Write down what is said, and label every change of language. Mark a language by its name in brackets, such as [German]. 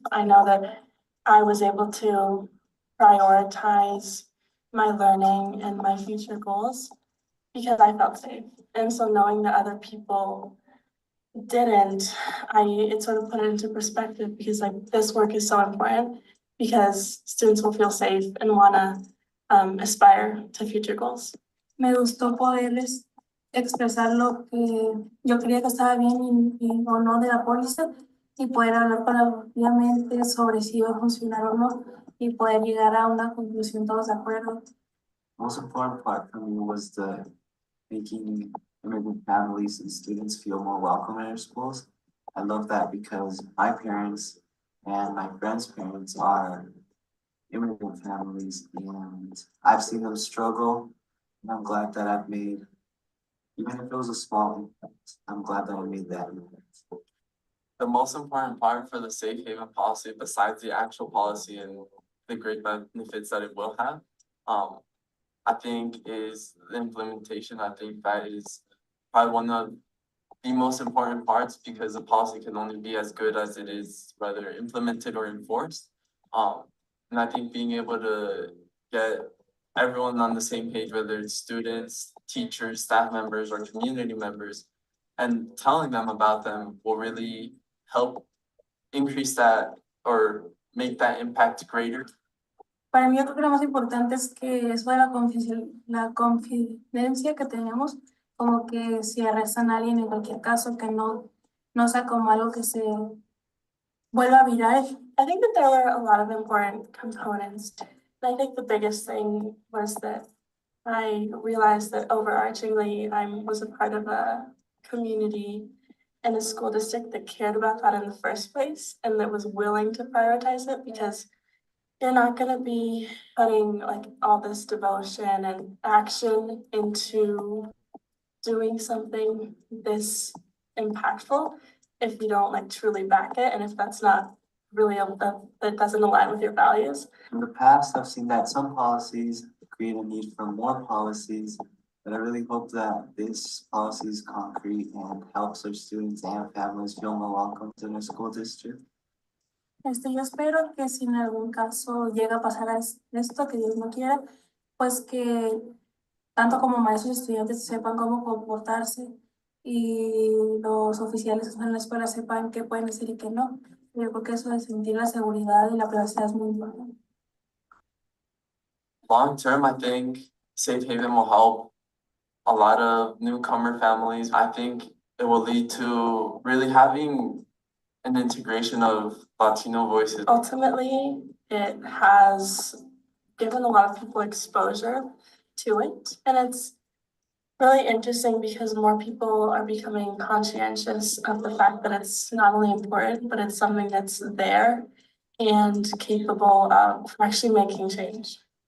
[English] I know that I was able to prioritize my learning and my future goals because I felt safe. And so knowing that other people didn't, it sort of put it into perspective because like this work is so important because students will feel safe and wanna aspire to future goals. [Spanish] Me gustó poderles expresar lo que yo creía que estaba bien y o no de la póliza y poder hablar colaborativamente sobre si iba a funcionar o no y poder llegar a una conclusión todos de acuerdo. [English] Most important part for me was the making immigrant families and students feel more welcome in our schools. I love that because my parents and my friends' parents are immigrant families and I've seen them struggle. And I'm glad that I've made, even if it was a small impact, I'm glad that I made that impact. The most important part for the safe haven policy, besides the actual policy and the great benefits that it will have, I think is the implementation. I think that is probably one of the most important parts because the policy can only be as good as it is whether implemented or enforced. And I think being able to get everyone on the same page, whether it's students, teachers, staff members, or community members, and telling them about them will really help increase that or make that impact greater. [Spanish] Para mí, yo creo que lo más importante es que eso de la confidencia que tenemos, como que si arrestan a alguien en cualquier caso, que no sea como algo que se vuelva viral. [English] I think that there were a lot of important components. I think the biggest thing was that I realized that overarchingly, I was a part of a community and a school district that cared about that in the first place and that was willing to prioritize it because you're not gonna be putting like all this devotion and action into doing something this impactful if you don't like truly back it and if that's not really that doesn't align with your values. In the past, I've seen that some policies create a need for more policies, but I really hope that this policy is concrete and helps our students and families feel more welcome in their school district. [Spanish] Yo espero que si en algún caso llega a pasar esto, que Dios no quiera, pues que tanto como maestros y estudiantes sepan cómo comportarse y los oficiales en la escuela sepan qué pueden hacer y qué no. Yo creo que eso de sentir la seguridad y la privacidad es muy importante. [English] Long term, I think Safe Haven will help a lot of newcomer families. I think it will lead to really having an integration of Latino voices. Ultimately, it has given a lot of people exposure to it, and it's really interesting because more people are becoming conscientious of the fact that it's not only important, but it's something that's there and capable of actually making change.